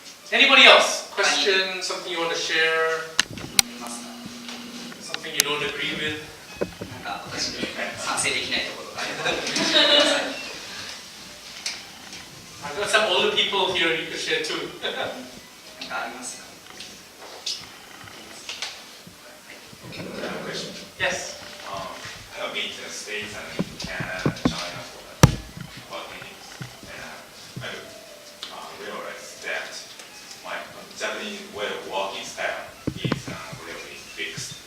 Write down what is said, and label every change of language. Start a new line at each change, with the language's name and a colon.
English: Anybody else? Question? Something you want to share?
Japanese: いますか？
English: Something you don't agree with?
Japanese: なんか私に賛成できないところがあれば
English: I've got some older people here you could share too.
Japanese: なんかありますか？
English: I have a question. Yes. I have been to the States and Canada and China for about meetings, and I realized that my Japanese way of working style is really fixed.